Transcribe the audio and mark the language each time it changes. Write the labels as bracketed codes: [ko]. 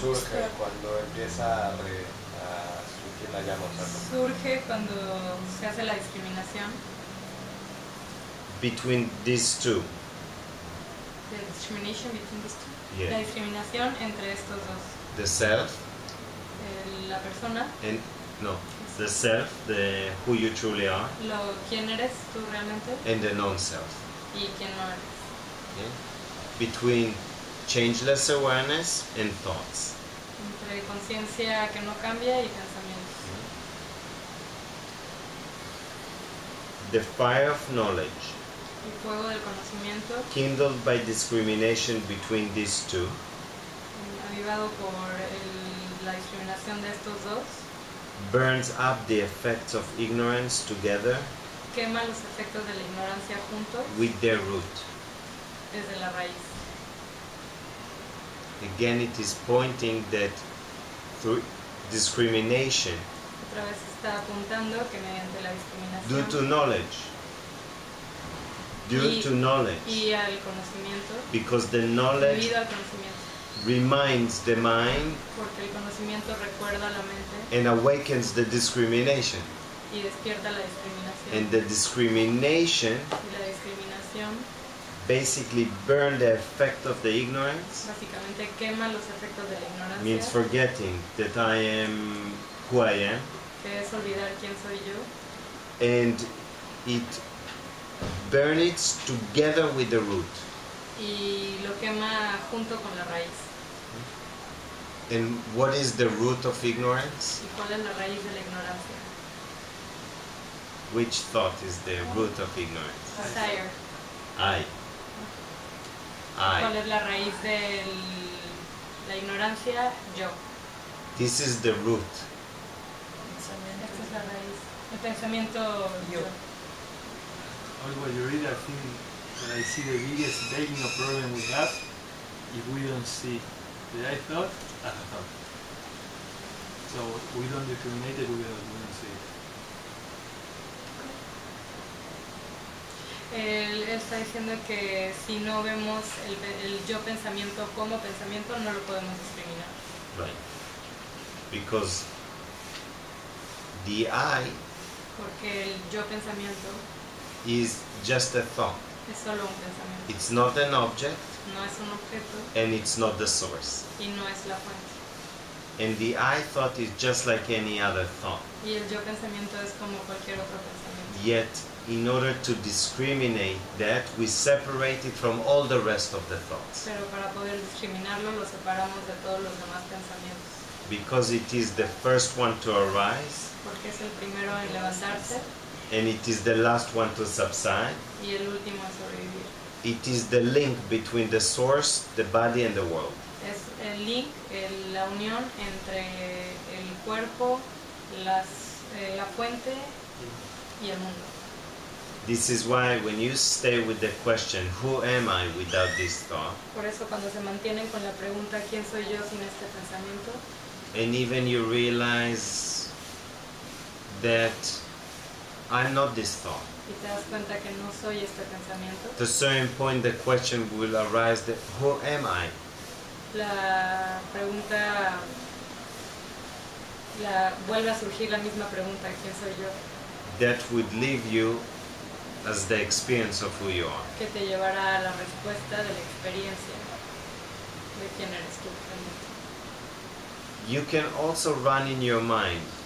[es] surge, cuando empieza a surgir la llama, o sea, surge cuando se hace la discriminación, [en] between these two. the discrimination between these two. Yeah. [es] La discriminación entre estos dos. [en] The self [es] La persona, [en] and no, the self, the who you truly are, [es] quién eres tú realmente [en] and the non-self. [es] y quién no eres. [en] Yeah? Between changeless awareness and thoughts. [es] Entre conciencia que no cambia y pensamientos. [en] The fire of knowledge, [es] El fuego del conocimiento, [en] kindled by discrimination between these two, [es] avivado por la discriminación de estos dos, [en] burns up the effects of ignorance together [es] quema los efectos de la ignorancia juntos [en] with their root. [es] desde la raíz. [en] Again, it is pointing that through discrimination, [es] Otra vez está apuntando que mediante la [en] due [es] discriminación, [en] to knowledge, due to knowledge, [es] y al conocimiento, [en] because the knowledge [es] debido al conocimiento, [en] reminds the mind [es] porque el conocimiento recuerda la mente [en] and awakens the discrimination. [es] y despierta la discriminación. [en] And the discrimination [es] Y la discriminación [en] basically burn the effect of the ignorance, [es] básicamente quema los efectos de la ignorancia, [en] means forgetting that I am who I am, [es] que es olvidar quién soy yo, [en] and it burns together with the root. [es] y lo quema junto con la raíz. [en] And what is the root of ignorance? [es] ¿Y cuál es la raíz de la ignorancia? [en] Which thought is the root of ignorance? Desire. I. [es] ¿Cuál [en] I. [es] es la raíz de la ignorancia? Yo. [en] This is the root. [es] Esta es la raíz. El pensamiento yo. [en] All what you read, I think that I see the biggest begging of problem we have if we don't see the I thought as a thought. So we don't discriminate it, we don't see it. [es] Él está diciendo que si no vemos el yo pensamiento como pensamiento, no lo podemos discriminar. [en] Right. Because the I [es] Porque el yo pensamiento [en] is just a thought. [es] es solo un pensamiento. [en] It's not an object [es] No es un objeto [en] and it's not the source. [es] y no es la fuente. [en] And the I thought is just like any other thought. [es] Y el yo pensamiento es como cualquier otro pensamiento. [en] Yet, in order to discriminate that, we separate it from all the rest of the thoughts. [es] Pero para poder discriminarlo, lo separamos de todos los demás pensamientos. [en] Because it is the first one to arise, [es] Porque es el primero en levantarse [en] and it is the last one to subside. [es] y el último en sobrevivir. [en] It is the link between the source, the body, and the world. [es] Es el link, la unión entre el cuerpo, la fuente y el mundo. [en] This is why when you stay with the question, who am I without this thought, [es] Por eso cuando se mantienen con la pregunta ¿quién soy yo sin este pensamiento? [en] and even you realize that I'm not this thought, [es] Y te das cuenta que no soy este pensamiento, [en] at a certain point the question will arise that who am I? [es] la pregunta, vuelve a surgir la misma pregunta ¿quién soy yo? [en] That would leave you as the experience of who you are. [es] Que te llevará a la respuesta de la experiencia de quién eres tú realmente. [en] You can also run in your mind